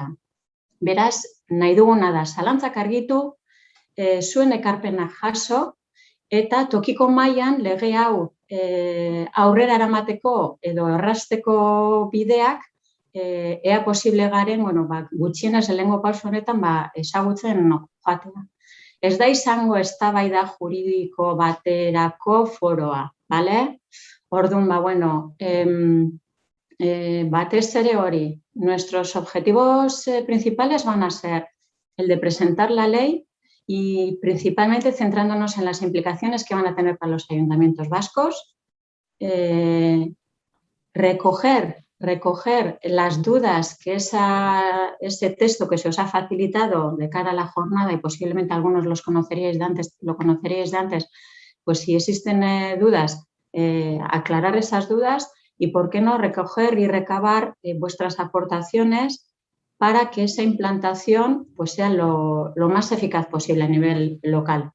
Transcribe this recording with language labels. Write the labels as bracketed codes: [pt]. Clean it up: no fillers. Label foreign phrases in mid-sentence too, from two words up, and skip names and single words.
[eu] Beraz, nahi duguna da zalantzak argitu, zuen ekarpenak jaso, eta tokiko mailan lege hau aurrera eramateko edo errazteko bideak ea posible garen, gutxienez lehengo pauso honetan ezagutzen joatea. Ez da izango eztabaida juridiko baterako foroa, bale? Orduan, batez ere hori, [es] nuestros objetivos principales van a ser el de presentar la ley y principalmente centrándonos en las implicaciones que van a tener para los ayuntamientos vascos, recoger las dudas que ese texto que se os ha facilitado de cara a la jornada, y posiblemente algunos lo conoceríais de antes, pues si existen dudas, aclarar esas dudas y, ¿por qué no?, recoger y recabar vuestras aportaciones para que esa implantación sea lo más eficaz posible a nivel local.